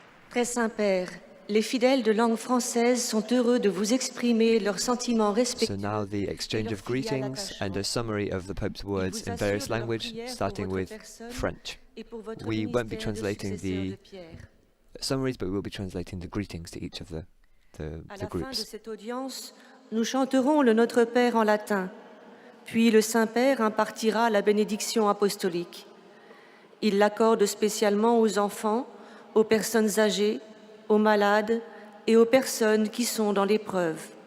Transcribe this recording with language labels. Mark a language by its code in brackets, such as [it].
[fr] Très Saint-Père, les fidèles de langue française sont heureux de vous exprimer leurs sentiments respectueux. [en] So now the exchange of greetings and a summary of the Pope's words in various languages, starting with French. We won't be translating the summaries, but we will be translating the greetings to each of the [fr] À la fin de [en] groups. [fr] cette audience, nous chanterons le Notre Père en latin, puis le Saint-Père impartira la bénédiction apostolique. Il l'accorde spécialement aux enfants, aux personnes âgées, aux malades et aux personnes qui sont dans l'épreuve.